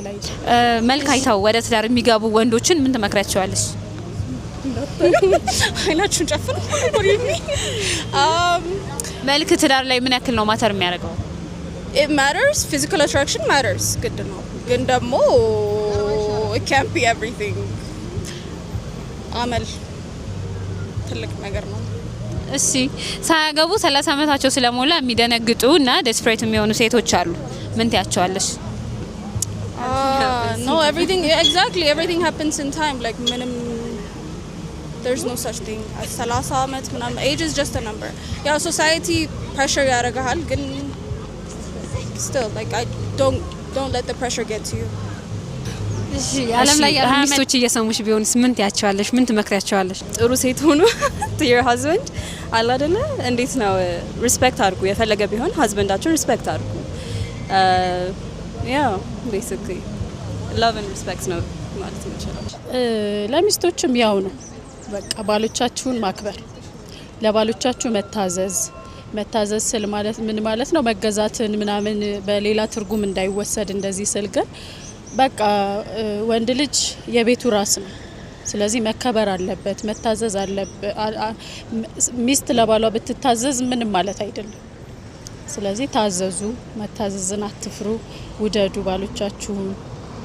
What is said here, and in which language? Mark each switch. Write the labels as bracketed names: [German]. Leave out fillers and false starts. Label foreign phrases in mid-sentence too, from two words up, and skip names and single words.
[Amharic] መልክ አይተው ወደ ትዳር የሚገቡ ወንዶችን ምን ትመክሪያቸዋለሽ? አይናችሁን ጨፍኑ። መልክ ትዳር ላይ ምን ያክል ነው ማተር የሚያደርገው? [English] It matters. Physical attraction matters. [Amharic] ግድ ነው ግን ደግሞ [English] it can't be everything. [Amharic] አመል ትልቅ ነገር ነው። እሺ ሳያገቡ 30 አመታቸው ስለሞላ የሚደነግጡ እና ዴስፕሬት የሚሆኑ ሴቶች አሉ። ምን ትያቸዋለሽ? [English] No, everything exactly everything happens in time. Like minimum, there's no such thing as 30 [Amharic] ዓመት ምናምን. [English] Age is just a number. Yeah, society pressure [Amharic] ያረጋል ግን [English] still like I don't let the pressure get to you. [Amharic] እሺ ዓለም ላይ ያሉ ሚስቶች እየሰሙሽ ቢሆንስ ምን ትያቸዋለሽ? ምን ትመክሪያቸዋለሽ? ጥሩ ሴት ሆኖ [English] to your husband [Amharic] አለ አይደለ? እንዴት ነው ሪስፔክት አድርጉ። የፈለገ ቢሆን husbandአችሁን ሪስፔክት አድርጉ። [English] yeah basically love and respect [Amharic] ነው ማለት እንችላለን። ለሚስቶችም ያው ነው በቃ ባሎቻችሁን ማክበር፣ ለባሎቻችሁ መታዘዝ ስል ማለት ምን ማለት ነው? መገዛትን ምናምን በሌላ ትርጉም እንዳይወሰድ እንደዚህ ስል ግን በቃ ወንድ ልጅ የቤቱ ራስ ነው። ስለዚህ መከበር አለበት፣ መታዘዝ አለበት። ሚስት ለባሏ ብትታዘዝ ምንም ማለት አይደለም። ስለዚህ ታዘዙ፣ መታዘዝን አትፍሩ፣ ውደዱ ባሎቻችሁን።